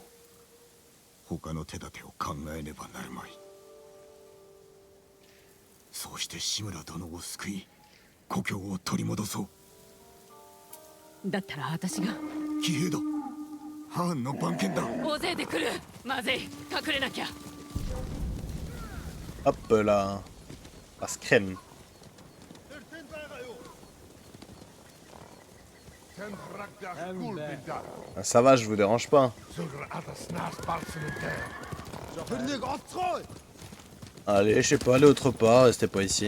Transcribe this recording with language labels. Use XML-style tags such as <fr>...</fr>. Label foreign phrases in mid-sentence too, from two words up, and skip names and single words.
<ja>他の手立てを考えねばなるまい。そうして志村殿を救い故郷を取り戻そう。だったら私が。騎兵だ。ハーンの番犬だ。大勢で来る。まずい、隠れなきゃ。</ja> <fr>Hop là. Passe crème. Ah, ça va, je vous dérange pas. Allez, je sais pas, aller autre part, restez pas ici.</fr>